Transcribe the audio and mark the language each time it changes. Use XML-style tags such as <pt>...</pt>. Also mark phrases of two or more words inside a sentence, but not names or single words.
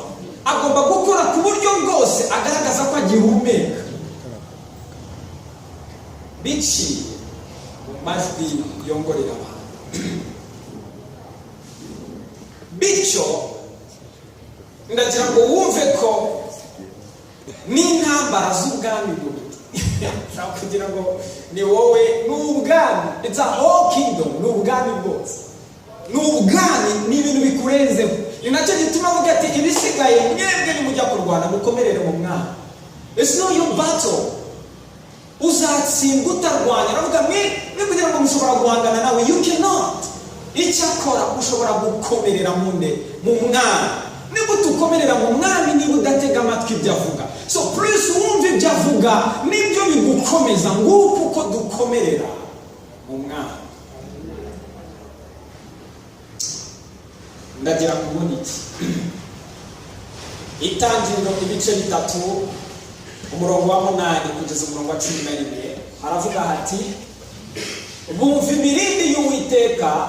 <rw>Agomba gukora ku buryo bwose agaragaza ko agihumeka, biciye mu majwi yongorera abantu. Bityo ndagira ngo wumve ko n'intambara z'ubwami bubiri kugira ngo ni wowe n'ubwami,</rw> <en>it's a whole kingdom,</en> <rw>n'ubwami bwose, n'ubwami, ni ibintu bikurenzeho. Ni nacyo gituma avuga ati ibisigaye mwebwe nimujya kurwana mukomerere mu mwami.</rw> <en>It's not your battle.</en> <rw>Uzatsinda utarwanya. Aravuga mwe kugira ngo mushobora guhangana nawe,</rw> <en>you cannot.</en> <rw>Icyakora ushobora gukomerera mu mwami. Niba tukomerera mu mwami, niba udatega amatwi ibyo avuga,</rw> <en>so please</en> <rw>wumve ibyo avuga, nibyo bigukomeza. Nguko uko dukomerera mu mwami. Ndagira kubona iki Itangiriro ibice 3 umurongo wa 8 kugeza umurongo wa 11 haravuga hati bumva imirindi y'Uwiteka.</rw>